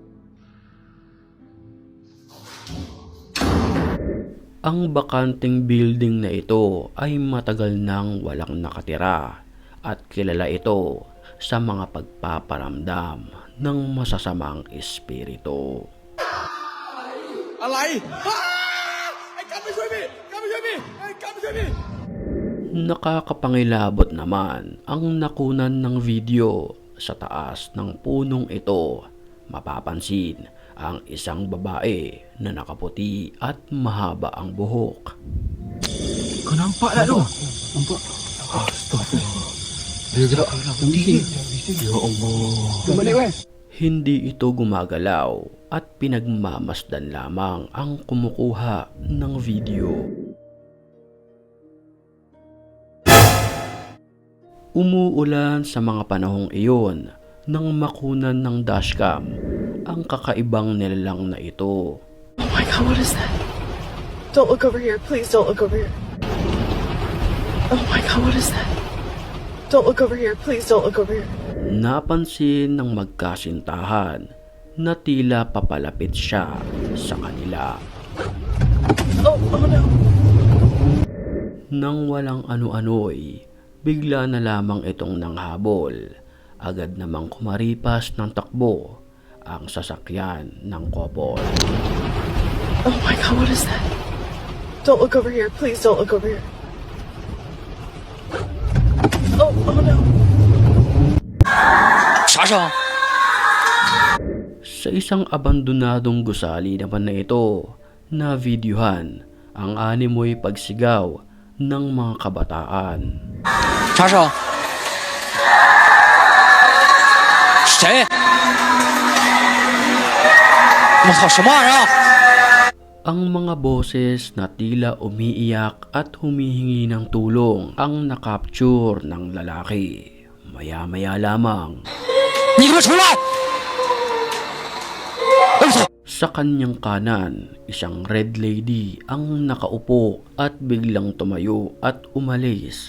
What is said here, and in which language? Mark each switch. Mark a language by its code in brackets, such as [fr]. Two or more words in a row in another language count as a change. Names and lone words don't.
[tl] Ang bakanting building na ito ay matagal nang walang nakatira at kilala ito sa mga pagpaparamdam ng masasamang espiritu. [th] อะไร ไอ้กันไม่ช่วยพี่กันไม่ช่วยพี่ไอ้กันไม่ช่วยพี่ [tl] Nakakapangilabot naman ang nakunan ng video sa taas ng punong ito. Mapapansin ang isang babae na nakaputi at mahaba ang buhok. [ms] Kau nampak tak tu? Nampak. Astagfirullah. Dia gerak tinggi. Ya Allah. Kembali weh. [tl] Hindi ito gumagalaw at pinagmamasdan lamang ang kumukuha ng video. Umuulan sa mga panahong iyon nang makunan ng dashcam ang kakaibang nilalang na ito. [en] Oh my God, what is that? Don't look over here. Please don't look over here. Oh my God, what is that? Don't look over here. Please don't look over here. [tl] Napansin ng magkasintahan na tila papalapit siya sa kanila. [en] Oh no. [tl] Nang walang ano-ano'y, bigla na lamang itong nanghabol. Agad namang kumaripas ng takbo ang sasakyan ng couple. [en] Oh my God, what is that? Don't look over here. Please don't look over here. Oh no. Sasha! [tl] Sa isang abandonadong gusali naman na ito, na videohan ang animoy pagsigaw ng mga kabataan. [zh] Sasha! 谁？我操，什么玩意儿？ [tl] Ang mga boses na tila umiiyak at humihingi ng tulong ang nakapture ng lalaki. Maya-maya lamang, [zh] 你给我出来！ [tl] Sa kanyang kanan, isang [en] red lady [tl] ang nakaupo at biglang tumayo at umalis.